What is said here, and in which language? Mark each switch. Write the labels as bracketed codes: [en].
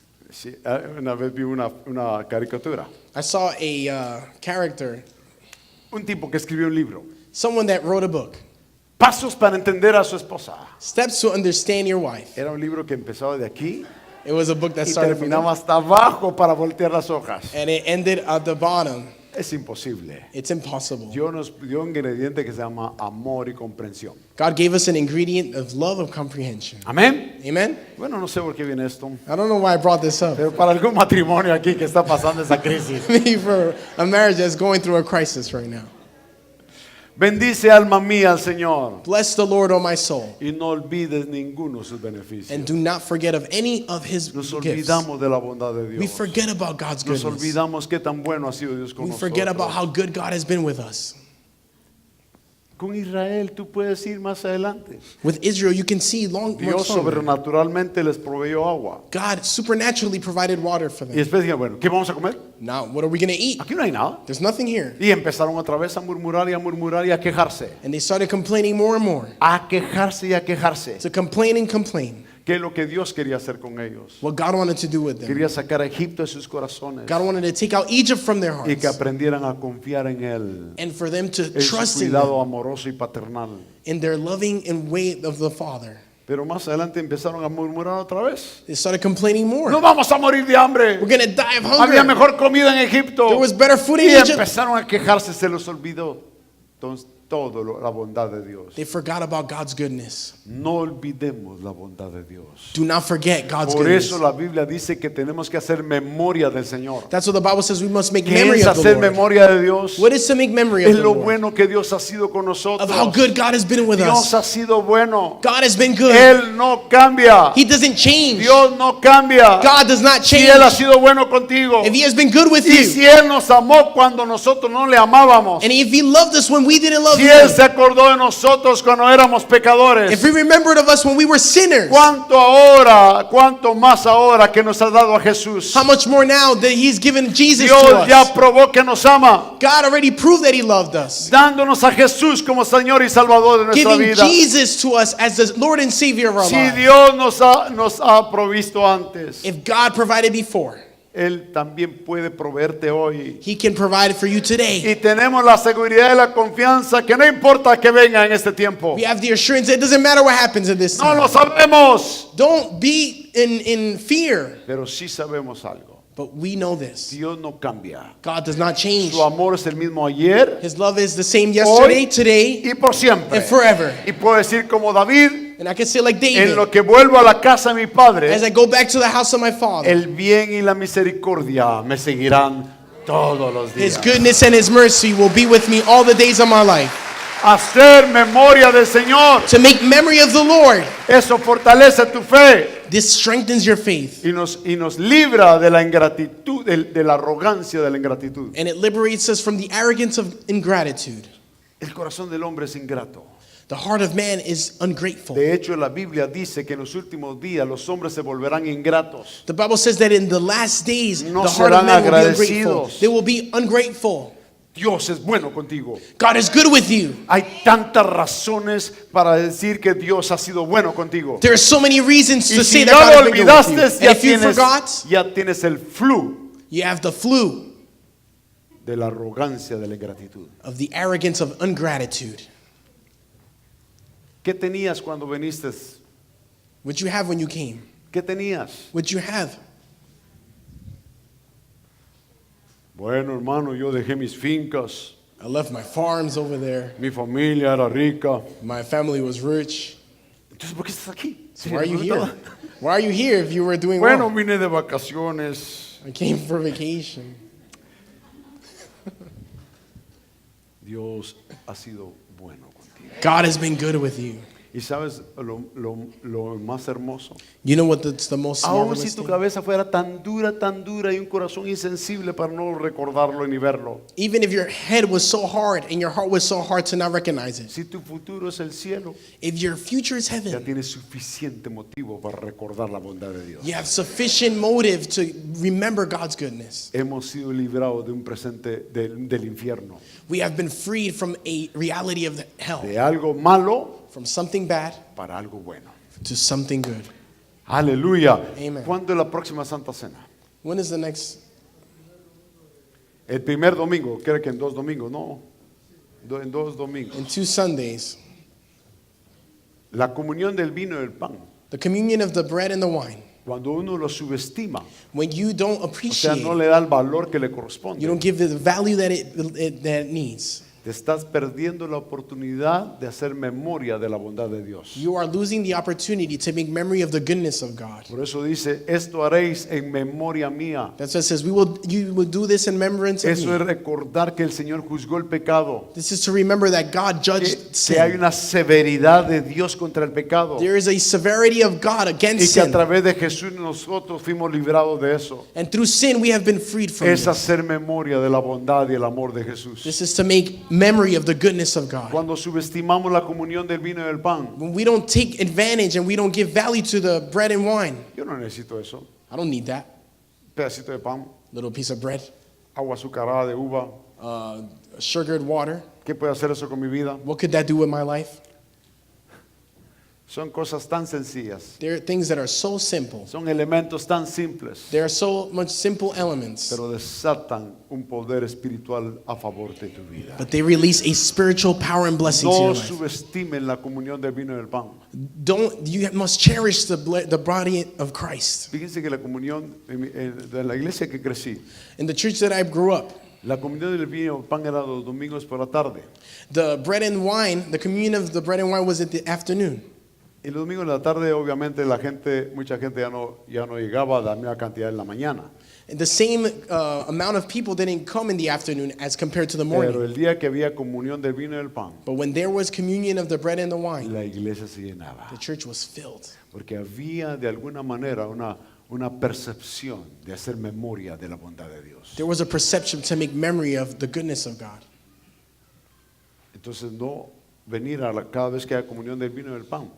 [es] Sí, una vez vi una caricatura. [en] I saw a character, [es] Un tipo que escribió un libro. [en] someone that wrote a book, [es] Pasos para entender a su esposa. [en] Steps to Understand Your Wife. [es] Era un libro que empezaba de aquí [en] It was a book that [es] y [en] started from there, [es] terminaba hasta abajo para voltear las hojas. [en] and it ended at the bottom. [es] Es imposible. [en] It's impossible. [es] Dios nos dio un ingrediente que se llama amor y comprensión. [en] God gave us an ingredient of love and comprehension. [es] Amén. [en] Amen? [es] Bueno, no sé por qué viene esto, [en] I don't know why I brought this up. [es] pero para algún matrimonio aquí que está pasando esa crisis. [en] Maybe for a marriage that's going through a crisis right now. [es] Bendice alma mía al Señor [en] Bless the Lord, O my soul, [es] y no olvides ninguno de sus beneficios. [en] and do not forget of any of his [es] Nos [en] gifts. [es] olvidamos de la bondad de Dios. [en] We forget about God's [es] Nos [en] goodness. [es] olvidamos qué tan bueno ha sido Dios con [en] We forget about [es] nosotros. [en] how good God has been with us. [es] Con Israel tú puedes ir más adelante. [en] With Israel, you can see much [es] Dios [en] longer. [es] sobrenaturalmente les proveyó agua. [en] God supernaturally provided water for [es] Y [en] them. [es] después dijeron, bueno, ¿qué vamos a comer? [en] Now, what are we going to eat? [es] Aquí no hay nada. [en] There's nothing here. [es] Y empezaron otra vez a murmurar y a murmurar y a quejarse. [en] And they started complaining more and more. [es] A quejarse y a quejarse. [en] To complain and complain. [es] ¿Qué es lo que Dios quería hacer con ellos? [en] What God wanted to do with them. [es] Quería sacar a Egipto de sus corazones [en] God wanted to take out Egypt from their [es] y que [en] hearts. [es] aprendieran a confiar en Él, [en] And for them to [es] en su [en] trust in [es] cuidado [en] them, [es] amoroso y paternal. [en] in their loving and way of the Father. [es] Pero más adelante empezaron a murmurar otra vez. [en] They started complaining more. [es] No vamos a morir de hambre. [en] We're going to die of [es] Había [en] hunger. [es] mejor comida en Egipto. [en] There was better food in [es] Y [en] Egypt. [es] empezaron a quejarse, se los olvidó. Entonces, la bondad de Dios. [en] They forgot about God's goodness. [es] No olvidemos la bondad de Dios. [en] Do not forget God's [es] Por [en] goodness. [es] eso la Biblia dice que tenemos que hacer memoria del Señor. [en] That's what the Bible says. We must make [es] ¿Qué [en] memory [es] es [en] of the [es] hacer [en] Lord. [es] memoria de Dios? [en] What is to make memory of [es] Es [en] the [es] lo [en] Lord? [es] bueno que Dios ha sido con nosotros. [en] Of how good God has been with [es] Dios [en] us. [es] ha sido bueno. [en] God has been good. [es] Él no cambia. [en] He doesn't change. [es] Dios no cambia. [en] God does not [es] Si [en] change. [es] Él ha sido bueno contigo. [en] If He has been good with [es] Y [en] you, [es] si Él nos amó cuando nosotros no le amábamos. [en] and if He loved us when we didn't love [es] Si Él [en] Him, [es] se acordó de nosotros cuando éramos pecadores. [en] if He remembered of us when we were sinners, [es] Cuánto más ahora que nos ha dado a Jesús. [en] how much more now that He's given Jesus [es] Dios [en] to [es] ya [en] us? [es] probó que nos ama, [en] God already proved that He loved us, [es] dándonos a Jesús como Señor y Salvador de nuestra [en] giving [es] vida. [en] Jesus to us as the Lord and Savior of our [es] Si [en] lives. [es] Dios nos ha provisto antes, [en] If God provided before, [es] Él también puede proveerte hoy. [en] He can provide it for you today. [es] Y tenemos la seguridad y la confianza que no importa que venga en este tiempo. [en] We have the assurance that it doesn't matter what happens in this [es] No [en] time. [es] lo sabemos, [en] Don't be in fear, [es] pero sí sabemos algo. [en] but we know this. [es] Dios no cambia. [en] God does not change. [es] Su amor es el mismo ayer, [en] His love is the same yesterday, [es] hoy [en] today, [es] y por siempre. [en] and forever. [es] Y puedo decir como David, [en] And I can say like [es] en [en] David, [es] lo que vuelvo a la casa de mi padre, [en] as I go back to the house of my father, [es] el bien y la misericordia me seguirán todos los [en] His [es] días. [en] goodness and His mercy will be with me all the days of my life. [es] Hacer memoria del Señor, [en] To make memory of the Lord, [es] eso fortalece tu fe [en] this strengthens your faith. [es] y nos libra de la ingratitud, de la arrogancia de la ingratitud. [en] And it liberates us from the arrogance of ingratitude. [es] El corazón del hombre es ingrato. [en] The heart of man is ungrateful. [es] De hecho, la Biblia dice que en los últimos días los hombres se volverán ingratos. [en] The Bible says that in the last days, [es] No [en] the heart of [es] serán [en] man will be ungrateful. [es] agradecidos. [en] They will be ungrateful. [es] Dios es bueno contigo. [en] God is good with you. [es] Hay tantas razones para decir que Dios ha sido bueno contigo. [en] There are so many reasons [es] Y [en] to say [es] si [en] that [es] ya [en] God [es] lo [en] has been good with you. [es] olvidaste, [en] And if you forgot, [es] ya tienes el flu [en] you have the flu [es] de la arrogancia de la ingratitud. [en] of the arrogance of ungratitude. [es] ¿Qué tenías cuando viniste? [en] What you have when you came. [es] ¿Qué tenías? [en] What you have. [es] Bueno, hermano, yo dejé mis fincas. [en] I left my farms over there. [es] Mi familia era rica. [en] My family was rich. [es] Entonces, ¿por qué estás aquí? [en] So why are you here? Why are you here if you were doing [es] Bueno, [en] well? [es] vine de vacaciones. [en] I came for vacation. [es] Dios ha sido bueno contigo. [en] God has been good with you. [es] ¿Y sabes lo más hermoso? [en] You know what's the most [es] Aun [en] marvelous [es] si tu [en] thing? [es] cabeza fuera tan dura y un corazón insensible para no recordarlo ni verlo. [en] Even if your head was so hard and your heart was so hard to not recognize it. [es] Si tu futuro es el cielo, [en] If your future is [es] ya [en] heaven, [es] tienes suficiente motivo para recordar la bondad de Dios. [en] you have sufficient motive to remember God's goodness. [es] Hemos sido librados de un presente del infierno, [en] We have been freed from a reality of hell, [es] de algo malo [en] from something bad [es] para algo bueno. [en] to something good. [es] Aleluya. [en] Amen. [es] ¿Cuándo es la próxima Santa Cena? [en] When is the next? [es] El primer domingo, creo que en 2 domingos, no, en 2 domingos. [en] In 2 Sundays. [es] La comunión del vino y del pan. [en] The communion of the bread and the wine. [es] Cuando uno lo subestima, [en] when you don't [es] o sea, [en] appreciate, [es] no le da el valor que le [en] you [es] corresponde, [en] don't give it the value that it needs, [es] te estás perdiendo la oportunidad de hacer memoria de la bondad de Dios. [en] you are losing the opportunity to make memory of the goodness of God. [es] Por eso dice, esto haréis en memoria mía. [en] That's what it says. You will do this in remembrance of [es] Eso es [en] me. [es] recordar que el Señor juzgó el pecado, [en] This is to remember that God [es] que, [en] judged [es] que hay [en] sin. [es] una severidad de Dios contra el pecado [en] There is a severity of God [es] y [en] against [es] que a [en] sin. [es] través de Jesús nosotros fuimos librados de eso. [en] And through sin, we have been freed from [es] Es [en] it. [es] hacer memoria de la bondad y el amor de Jesús. [en] This is to make memory of the goodness of God. [es] Cuando subestimamos la comunión del vino y del pan, [en] When we don't take advantage and we don't give value to the bread and wine, [es] yo no necesito eso. [en] I don't need that. [es] Pedacito de pan, [en] Little piece of bread, [es] agua azucarada de uva. [en] sugared water. [es] ¿Qué puede hacer eso con mi vida? [en] What could that do with my life? [es] Son cosas tan sencillas, [en] There are things that are so simple. [es] son elementos tan simples, [en] There are so much simple elements, [es] pero desatan un poder espiritual a favor de tu vida. [en] but they release a spiritual power and blessing to your [es] No [en] life. [es] subestimen la comunión del vino y del pan. [en] You must cherish the body of Christ. [es] Fíjense que la comunión de la iglesia que crecí, [en] In the church that I grew up, [es] la comunión del vino y el pan era los domingos por la tarde. [en] the bread and wine, the communion of the bread and wine was at the afternoon. [es] Y los domingos en la tarde, obviamente, mucha gente ya no llegaba a la misma cantidad en la mañana. [en] And the same amount of people didn't come in the afternoon as compared to the morning. [es] Pero el día que había comunión del vino y del pan, [en] But when there was communion of the bread and the wine, [es] la iglesia se llenaba. [en] the church was filled. [es] Porque había de alguna manera una percepción de hacer memoria de la bondad de Dios. [en] There was a perception to make memory of the goodness of God. [es] Entonces no venir cada vez que haya comunión del vino y del pan